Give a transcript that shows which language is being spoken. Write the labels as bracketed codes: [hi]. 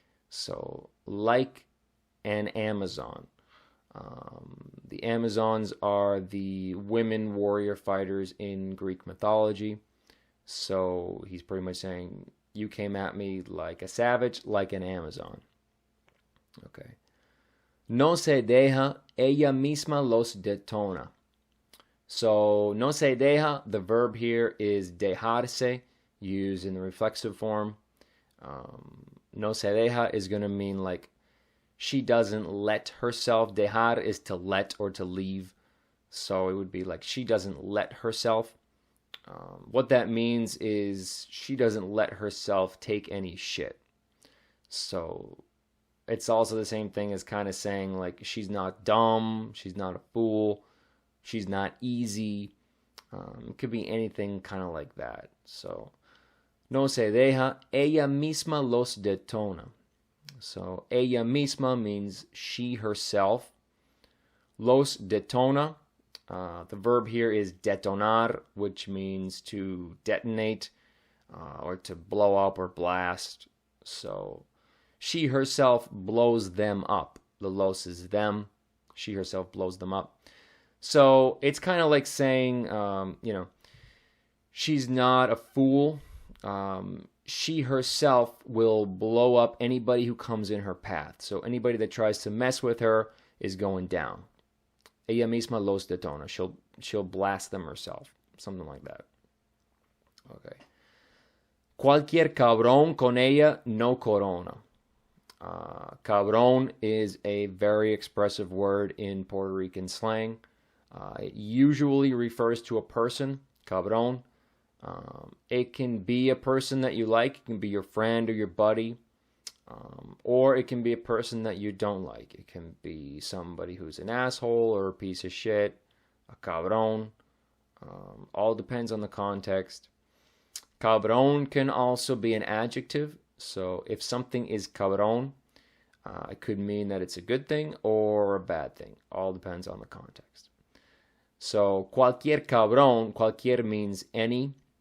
[en] So like an Amazon. The Amazons are the women warrior fighters in Greek mythology. So he's pretty much saying, you came at me like a savage, like an Amazon. Okay. [es] No se deja, ella misma los detona. [en] So, [es] no se deja, [en] the verb here is dejarse, used in the reflexive form. [es] No se deja [en] is going to mean like she doesn't let herself. Dejar is to let or to leave. So it would be like she doesn't let herself. What that means is she doesn't let herself take any shit. So it's also the same thing as kind of saying like she's not dumb, she's not a fool, she's not easy. It could be anything kind of like that. [es] So no se deja, ella misma los detona. [en] So [es] ella misma [en] means she herself. [es] Los detona. [en] The verb here is detonar, which means to detonate or to blow up or blast. So she herself blows them up. The los is them. She herself blows them up. So it's kind of like saying, she's not a fool. She herself will blow up anybody who comes in her path. So anybody that tries to mess with her is going down. [es] Ella misma los detona. [en] She'll blast them herself. Something like that. [es] Okay. Cualquier cabrón con ella no corona. [en] Cabrón is a very expressive word in Puerto Rican slang. It usually refers to a person, cabrón. It can be a person that you like. It can be your friend or your buddy. Or it can be a person that you don't like. It can be somebody who's an asshole or a piece of shit, a cabrón. All depends on the context. Cabrón can also be an adjective. So if something is cabrón, it could mean that it's a good thing or a bad thing. All depends on the context. So [es] cualquier cabrón, cualquier [en] means any.